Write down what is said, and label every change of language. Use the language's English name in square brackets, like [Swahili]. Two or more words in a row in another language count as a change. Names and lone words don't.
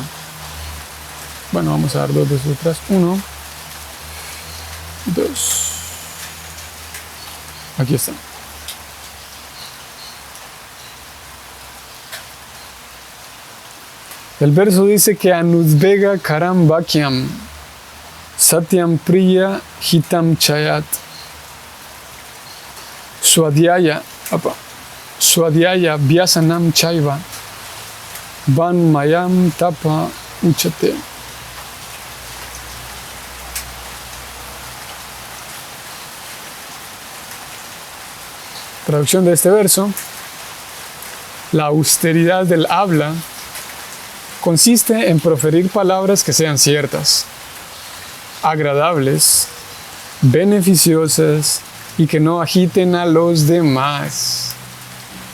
[Spanish] Bueno, vamos a dar dos desde atrás. 1, 2. Aquí está. El verso dice que [Sanskrit] अनुद्वेगकरं वाक्यं सत्यं प्रियहितं च यत् स्वाध्यायाभ्यसनं चैव वाङ्मयं तप उच्यते. [Spanish] Traducción de este verso: la austeridad del habla consiste en proferir palabras que sean ciertas, agradables, beneficiosas y que no agiten a los demás.